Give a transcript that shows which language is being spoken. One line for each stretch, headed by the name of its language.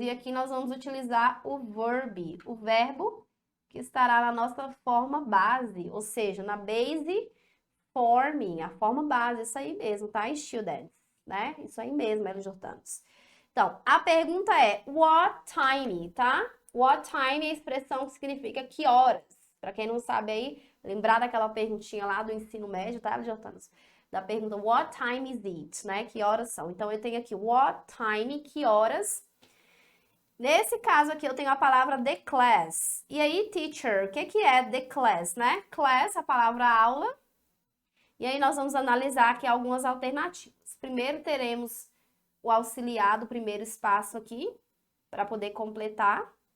Portuguese: E aqui nós vamos utilizar o verb, o verbo que estará na nossa forma base, ou seja, na
English: base forming,
Portuguese: a forma base, isso aí mesmo, tá, students? Né? Isso aí mesmo, LJortanos. Então, a pergunta é,
English: what time,
Portuguese: tá?
English: What time
Portuguese: é a expressão que significa que horas. Para quem não sabe aí, lembrar daquela perguntinha lá do ensino médio, tá, LJortanos? Da pergunta,
English: what time is it, né?
Portuguese: Que horas são? Então, eu tenho aqui,
English: what time,
Portuguese: que horas. Nesse caso aqui, eu tenho a palavra
English: the class.
Portuguese: E aí, teacher, o que é
English: the class,
Portuguese: né? Class, a palavra aula. E aí, nós vamos analisar aqui algumas alternativas. Primeiro, teremos o auxiliar do primeiro espaço aqui, para poder completar.